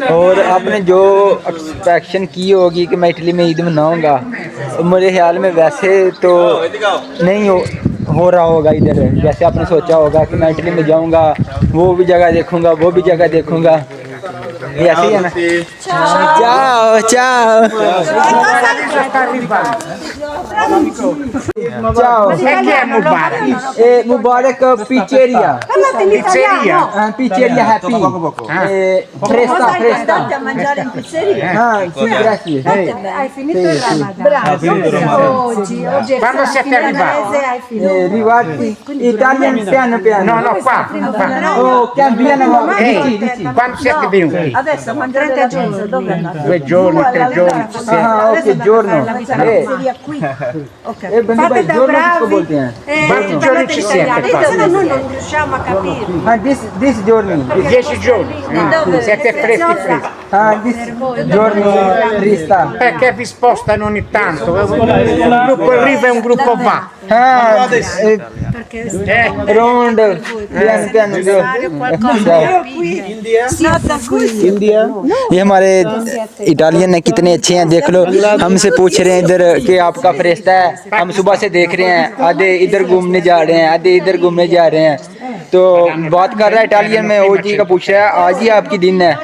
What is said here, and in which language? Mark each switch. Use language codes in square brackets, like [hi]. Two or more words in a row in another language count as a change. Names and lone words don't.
[hi] और आपने जो एक्सपेक्शन की होगी कि मैं इटली में ईद मनाऊंगा, मेरे ख्याल में वैसे तो नहीं हो रहा होगा इधर। जैसे आपने सोचा होगा कि मैं इटली में जाऊंगा, वो भी जगह देखूंगा, वो भी जगह देखूंगा, ये ऐसे ही है ना? [it] ciao ciao ciao. E chi è Mubarak? [hi] मुबारक पिज़्ज़ेरिया। [it] Pizzeria? Pizzeria Happy. Fresca, fresca. Andate a mangiare in pizzeria. Sì, grazie. Hai finito il Ramadan? Oggi è Quando siete arrivati? hai finito. Arrivati Italian piano piano. No, no, qua. Oh, cambiano. Quando siete venuti? Adesso mangiare 30 giorni, dove andate? 2 giorni, 3 giorni. Ok, giorno. Pizzeria qui. Ok. [hi] बंधु भाई giorno किसको बोलते हैं? [it] Quanti giorni ci siete qua? Noi non riusciamo a capire. हाँ this giorni. 10 giorni. Siete freschi. हाँ this giorni trista. Perché vi spostano ogni tanto? Un gruppo arriva e un gruppo va. [hi] हाँ [it] Eh? round piano piano. [hi] इंडिया। ये हमारे इटालियन है, कितने अच्छे हैं देख लो। हमसे पूछ रहे हैं इधर कि आपका फरिश्ता है, हम सुबह से देख रहे हैं, आधे इधर घूमने जा रहे हैं, आधे इधर घूमने जा रहे हैं। तो बात कर रहा है इटालियन में, ओ जी का पूछ रहा है आज ही आपकी दिन है।